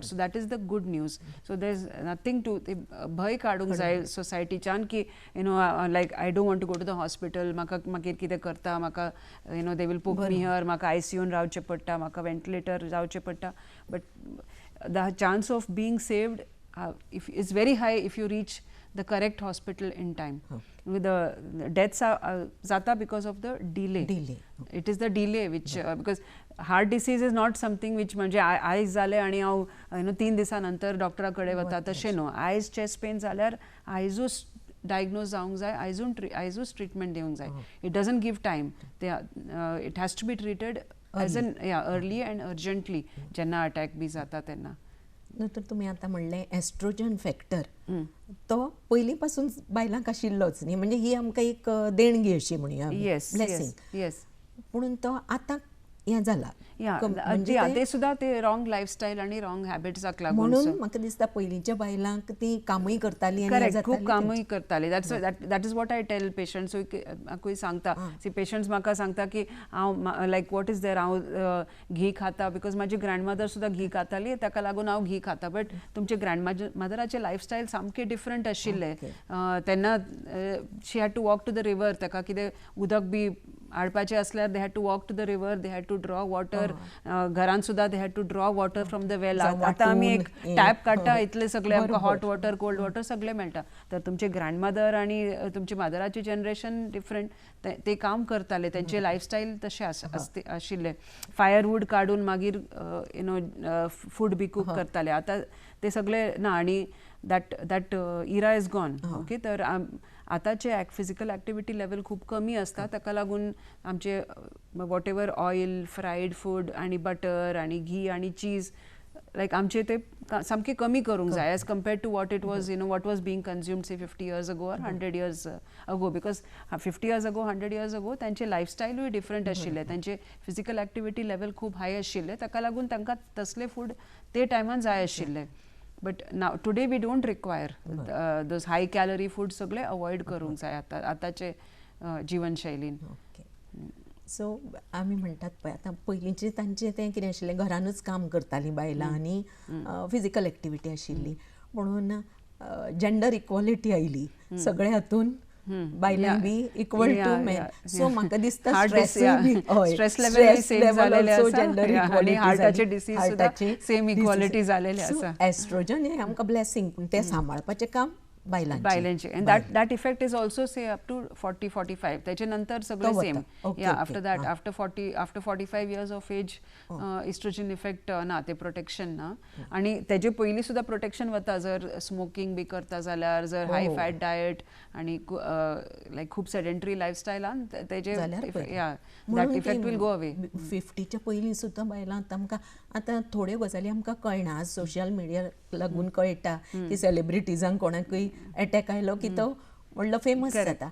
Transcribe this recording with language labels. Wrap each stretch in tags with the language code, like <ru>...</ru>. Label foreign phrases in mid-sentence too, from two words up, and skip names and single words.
<en>So that is the good news. so there is nothing to</en> <kok>ते भंय काडूंक जाय सोसायटीच्यान की</kok> <en>like I don't want to go to the hospital,</en> <kok>म्हाका मागीर कितें करता, म्हाका</kok> <en>they will put me here,</en> <kok>म्हाका ICUन रावचें पडटा, म्हाका वेंटिलेटर जावचें पडटा.</kok> <en>but the chance of being saved is very high if you reach the correct hospital in time. With the deaths zata because of the delay. It is the delay which because heart disease is not something which</en> <kok>म्हणजे आयज जाले आणि हांव 3 दिसानंतर डॉक्टरा कडेन वता तशें न्हू. आयज</kok> <en>chest pain</en> <kok>जाल्यार आयजूच डायग्नोज जावंक जाय, आयजूच ट्रिटमेंट दिवंक जाय.</kok> <en>it doesn't give time. It has to be treated as an early and urgently</en> <kok>जेन्ना अटॅक बी जाता तेन्ना. नंतर तुम्ही आता म्हणले</kok> <en>estrogen factor</en> <kok>तो पयलीं पासून बायलांक आशिल्लोच न्ही, म्हणजे ही आमकां एक देणगी अशी म्हणुया, ब्लेसिंग. पूण तो आतां हें जाला ते सुद्धा ते</kok> <en>wrong lifestyle</en> <kok>आणि रॉंग हॅबिट्साक लागून. म्हणून म्हाका दिसता पयलींच्या बायलांक ती कामूय करताली, खूप कामूय करताली.</kok> <en>that is what I tell patients.</en> <kok>हांव सांगता सी पेशंट्स म्हाका सांगता की हांव</kok> <en>like what is there</en> <kok>हांव घी खाता बिकॉज म्हाजी ग्रँडमदर सुद्धा घी खाताली, ताका लागून हांव घी खाता. बट तुमचे ग्रँडमदराचे लायफस्टायल सामके डिफरंट आशिल्ले.</kok> <en>तेन्ना she had to walk to the river,</en> <kok>ताका कितें उदक बी हाडपाचे असल्यार</kok> <en>they had to walk to the river, they had to draw water,</en> <kok>घरान सुद्धा</kok> <en>they had to draw water from the well.</en> <kok>आता आमी एक टॅप काडटा, इतले सगळे आमकां</kok> <en>hot water, cold water</en> <kok>सगळे मेळटा. तर तुमचे ग्रँडमदर आणि तुमचे मदराचे जनरेशन डिफरंट, ते काम करताले, त्यांचे लायफस्टायल तशें आशिल्ले. फायरवूड काडून मागीर फूड बी कूक करताले. आता ते सगळे ना, आणि</kok> <en>that era is gone. ओके,</en> <kok>तर आतांचे</kok> <en>physical activity level</en> <kok>खूप कमी असता, ताका लागून आमचे</kok> <en>whatever oil, fried food आणि बटर आणि घी आणि चीज,</en> <kok>लायक आमचे ते सामके कमी करूंक जाय</kok> <en>as compared to what it was, what was being consumed say 50 years ago or 100 years ago. because 50 years ago, 100 years ago</en> <kok>तांचे लायफस्टायलूय डिफरंट आशिल्ले, तांचे</kok> <en>physical activity level</en> <kok>खूप हाय आशिल्ले, ताका लागून तांकां तसले फूड ते टायमान जाय आशिल्ले.</kok> <en>but now today we don't require those high calorie food,</en> <kok>सगळे अवॉयड करूंक जाय आतांचे जिवनशैलीन. सो आमी म्हणटात पळय, आतां पयलींचे तांचें तें कितें आशिल्लें, घरानूच काम करतालीं बायलां आनी</kok> <en>physical activity</en> <kok>आशिल्ली, म्हणून</kok> <en>gender equality</en> <kok>आयली सगळे हातून, बायलांक बी</kok> <en>equal to men.</en> <kok>सो म्हाका दिसता</kok> <en>stress level same</en> <kok>जालेले आसा, आनी हार्टाचे डिसीज सुद्धा</kok> <en>same equality</en> <kok>जालेले आसा. एस्ट्रोजन हे आमकां ब्लेसिंग, पूण तें सांबाळपाचें काम</kok> <en>बायलांचे. and that effect is also say up to 40-45.</en> <kok>त्याचे नंतर सगळे सेम.</kok> <en>yeah after that, after 45 years of age estrogen effect</en> <kok>ना, ते प्रोटेक्शन ना. आणि तेजे पयलीं सुद्धा प्रोटेक्शन वता, जर स्मोकिंग बी करता जाल्यार, जर</kok> <en>high fat diet</en> <kok>आणि लायक खूप सेडेंटरी लायफस्टायलान तेजे</kok> <en>that effect will go away.</en> <kok>50च्या पयलीं सुद्दां बायलां आमकां आतां थोड्यो गजाली आमकां कळना, सोशल मिडियाक लागून कळटा की सेलिब्रिटीजांक कोणाकूय अटॅक आयलो की तो व्हडलो फेमस जाता.</kok>